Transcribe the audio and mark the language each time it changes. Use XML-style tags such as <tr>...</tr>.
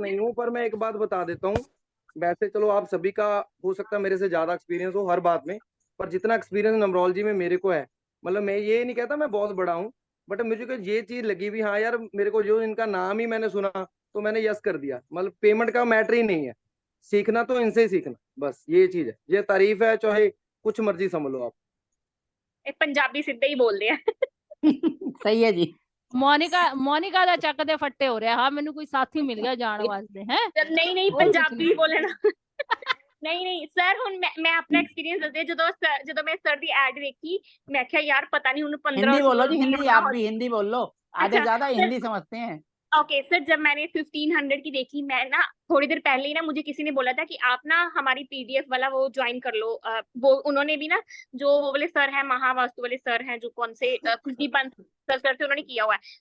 <hi>नहीं हूँ, पर मैं एक बात बता देता हूँ। वैसे चलो आप सभी का हो सकता है मेरे से ज्यादा एक्सपीरियंस हो हर बात में, पर जितना एक्सपीरियंस न्यूमरोलॉजी में मेरे को है, मतलब मैं ये नहीं कहता मैं बहुत बड़ा हूँ, बट मुझे को ये चीज लगी भी हाँ यार, मेरे को जो इनका नाम ही मैंने सुना तो मैंने यस कर दिया। मतलब पेमेंट का मैटर ही नहीं है, सीखना तो इनसे ही सीखना, बस ये चीज है, ये तारीफ है, चाहे कुछ मर्जी समझ लो आप।</hi> <pa>ਇਹ ਪੰਜਾਬੀ ਸਿੱਧੇ ਹੀ ਬੋਲਦੇ ਆ।</pa> <hi>सही है जी।</hi> <pa>ਮੋਨਿਕਾ ਦਾ ਚੱਕਦੇ ਫੱਟੇ ਹੋ ਰਿਹਾ। ਹਾਂ ਮੈਨੂੰ ਕੋਈ ਸਾਥੀ ਮਿਲ ਗਿਆ ਜਾਣ ਵਾਸਤੇ ਹੈ। ਨਹੀਂ ਨਹੀਂ ਪੰਜਾਬੀ ਬੋਲਣਾ। ਨਹੀਂ ਸਰ ਹੁਣ ਮੈਂ ਆਪਣਾ ਐਕਸਪੀਰੀਅੰਸ ਦੱਸਦੇ, ਜਦੋਂ ਮੈਂ ਸਰ ਦੀ ਐਡ ਵੇਖੀ ਮੈਂ ਕਿਹਾ ਯਾਰ</pa> <hi>पता नहीं उन्हें 1500 हिंदी बोलो जी, हिंदी आप भी हिंदी बोल लो, आधे अच्छा, ज्यादा सर- हिंदी समझते हैं। ओके सर, जब मैंने 1500 की देखी, मैं ना थोड़ी देर पहले ही ना मुझे किसी ने बोला था कि आप ना हमारी पीडीएफ वाला वो ज्वाइन कर लो। वो उन्होंने भी ना, जो वो वाले सर हैं, महावास्तु वाले सर हैं, जो कौन से कुलदीप सर थे, उन्होंने किया हुआ है।</hi>